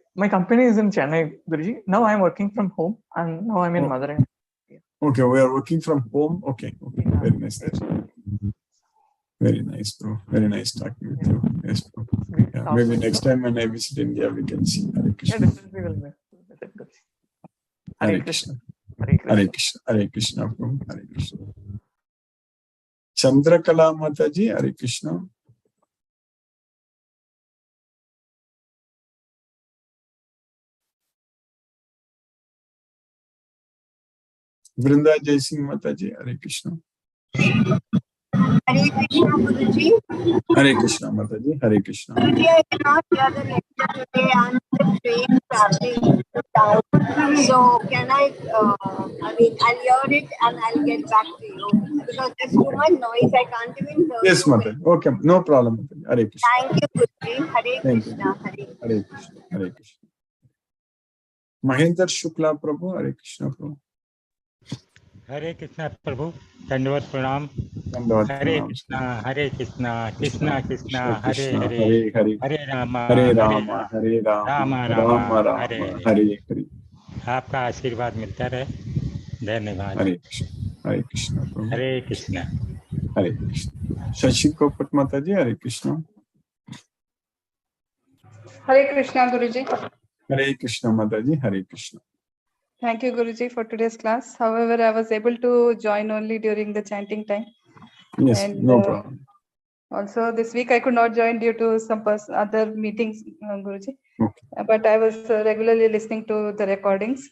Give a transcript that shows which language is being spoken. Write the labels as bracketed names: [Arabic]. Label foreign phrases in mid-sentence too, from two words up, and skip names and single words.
[English] My company is in Chennai, Guruji. Now I'm working from home, and now I'm in Madurai. Okay, we are working from home. Okay. Very nice. Very nice, bro. Very nice talking with you. Yes, bro. Yeah, maybe next time when I visit India, we can see. Hare Krishna. Yeah, definitely will visit, Guruji. Hare Krishna. Hare Krishna. Hare Krishna. Hare Krishna, Prabhu. Hare Krishna. Chandrakala Mataji, Hare Krishna. Vrinda Jai Singh Mataji, Hare Krishna. Hare Krishna, Guruji. Hare Krishna Mataji, Hare Krishna. Guruji, I cannot hear the lecture today. I'm on the train traveling to town. So can I mean, I'll hear it and I'll get back to you because there's too much noise. I can't even hear Yes, you. Mataji. Okay, no problem, Mataji. Hare Krishna. Thank you, Guruji. Hare Thank you. Krishna. Hare Krishna. Hare Krishna. Hare Krishna. Mahendra Shukla Prabhu, Hare Krishna Prabhu. [Hindi] हरे कृष्णा प्रभु, दंडवत प्रणाम। Dandavad हरे pranam. कृष्णा कृष्णा कृष्णा Krishna हरे Krishna, हरे, हरे हरे, हरे रामा Hare हरे राम, हरे राम Rama, राम Rama हरे Rama, हरे। हरे हरे. आपका आशीर्वाद मिलता रहे, धन्यवाद। [English] Hare Krishna. Hare Krishna Prabhu. [Hindi] हरे कृष्णा। [English] Hare Krishna. Shashi Kopat Mataji, Hare Krishna. Hare Krishna, Guruji. Hare Krishna Mataji, Hare Krishna. Thank you, Guruji, for today's class. However, I was able to join only during the chanting time. Yes, And, no problem. Also, this week I could not join due to some other meetings, Guruji. Okay. But I was regularly listening to the recordings.